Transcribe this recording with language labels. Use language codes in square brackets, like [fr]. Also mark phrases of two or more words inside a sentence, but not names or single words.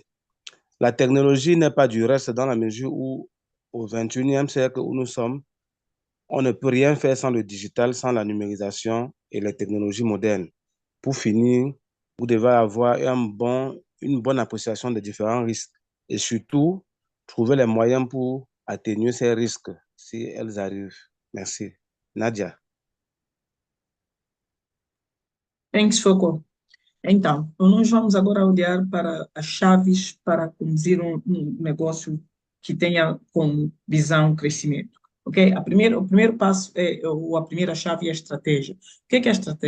[fr] La technologie n'est pas du reste dans la mesure où, au 21e siècle où nous sommes, on ne peut rien faire sans le digital, sans la numérisation et les technologies modernes. Pour finir, vous devez avoir une bonne appréciation des différents risques et surtout, trouver les moyens pour atténuer ces risques si elles arrivent. Merci. Nadia. Thanks, [pt] Foco. Então, nós vamos agora olhar para as chaves para conduzir um negócio que tenha como visão crescimento. Ok? O primeiro passo ou a primeira chave é a estratégia. O que é a estratégia?